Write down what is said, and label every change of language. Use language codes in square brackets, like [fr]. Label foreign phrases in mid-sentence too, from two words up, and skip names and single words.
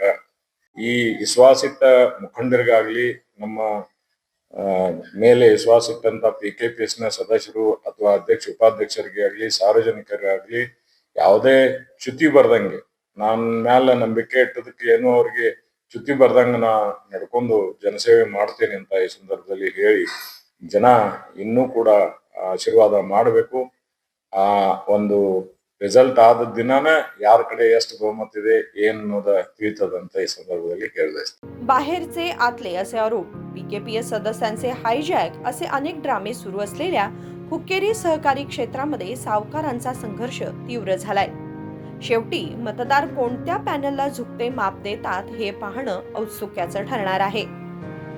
[kn] ಈ ವಿಶ್ವಾಸಿಟ್ಟ ಮುಖಂಡರಿಗಾಗ್ಲಿ ನಮ್ಮ ಮೇಲೆ ವಿಶ್ವಾಸಿಟ್ಟಂತ PKPSನ ಸದಸ್ಯರು ಅಥವಾ ಅಧ್ಯಕ್ಷ ಉಪಾಧ್ಯಕ್ಷರಿಗೆ ಆಗ್ಲಿ ಸಾರ್ವಜನಿಕರಿಗಾಗ್ಲಿ ಯಾವುದೇ ಚ್ಯುತಿ ಬರ್ದಂಗೆ, ನನ್ನ ಮ್ಯಾಲ ನಂಬಿಕೆ ಇಟ್ಟದಕ್ಕೆ ಏನು ಅವ್ರಿಗೆ ಚ್ಯುತಿ ಬರ್ದಂಗ ನಾ ನಡ್ಕೊಂಡು ಜನಸೇವೆ ಮಾಡ್ತೇನೆ ಅಂತ ಈ ಸಂದರ್ಭದಲ್ಲಿ ಹೇಳಿ, ಜನ ಇನ್ನೂ ಕೂಡ ಆಶೀರ್ವಾದ ಮಾಡಬೇಕು। ಆ ಒಂದು ರಿಸಲ್ಟ್ ಆದ ದಿನಾನ ಯಾರ ಕಡೆ ಎಷ್ಟು ಬಹುಮತ ಇದೆ ಏನನ್ನೋದ ತಿಳಿತದಂತ ಈ संदर्भात ಹೇಳಿದೆ। [mr] बाहेरचे आतले असे आरोप, PKPS सदस्यांचे हायजॅक असे अनेक ड्रामे सुरू असलेल्या हुक्केरी सहकारी क्षेत्रामध्ये सावकारांचा संघर्ष तीव्र झालाय। शेवटी मतदार कोणत्या पॅनलला झुकते माप देतात हे पाहणं औत्सुक्याचं ठरणार आहे।